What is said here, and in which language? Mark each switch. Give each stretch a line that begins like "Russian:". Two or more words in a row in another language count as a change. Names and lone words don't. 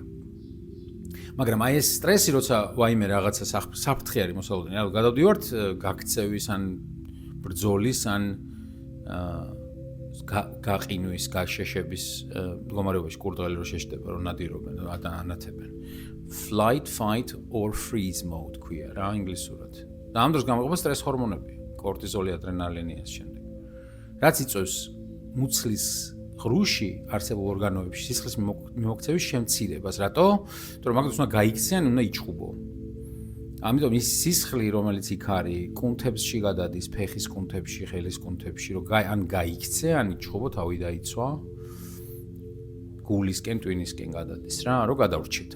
Georgian: მაგრამ აი ეს სტრესი, როცა ვაიმე რაღაცა საფრთხე არის მოსალოდნელი, ანუ გადავდივართ გაქცევის ან ბრძოლის ან გაყინვის, გაშეშების მდგომარეობაში კურდღელი რო შეშდება, რომ ნადირობენ, ანათებენ.
English: Flight, fight or freeze mode
Georgian: ქვია რა ინგლისურად. და ამ დროს გამოიყოფა სტრეს ჰორმონები, კორტიზოლი, ადრენალინი ეს შემდეგ. რაც იწვევს მუცლის ღრუში არსებულ ორგანოებში სისხლის მიმოქცევის შემცირებას. რატო? იმიტომ რომ მაგას უნდა გაიქციან, უნდა იჭხუბო. ამიტომ ის სისხლი, რომელიც იქ არის, კუნთებში გადადის, ფეხის კუნთებში, ხელის კუნთებში, რომ ან გაიქცე, ან იჭხუბო, თავი დაიცვა, გულისკენ, ტვინისკენ გადადის რა, რომ გადავრჩეთ.